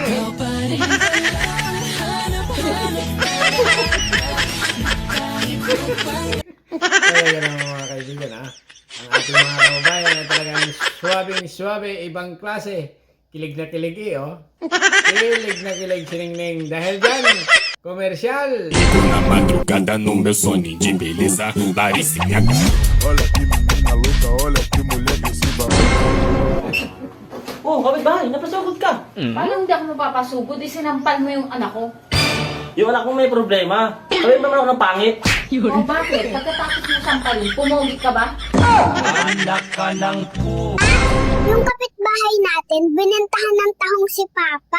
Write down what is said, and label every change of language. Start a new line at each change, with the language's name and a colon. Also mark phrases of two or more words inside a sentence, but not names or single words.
Filipino: Kaya yan ang mga kaibigan, ha? Ang ating mga kababayan na talagang suwabing-suwabe, ibang klase. Kilig na kilig, oh. Kilig na kilig, siningning. Dahil dyan, komersyal.
Portuguese: Na madrugada no meu sonho de beleza, Larissa minha Olha que menina louca, olha que mulher agressiva.
Filipino: Oh, kapitbahay, napasugod ka. Paano hindi ako mapapasugod? Sinampal mo yung anak ko. Yung anak mo may problema. Sabi mo naman ako ng pangit. O bakit? Pagkatapos mo sampalin, pumugit ka ba? Anak ka ng Yung kapitbahay natin, binentahan ng tahong si Papa.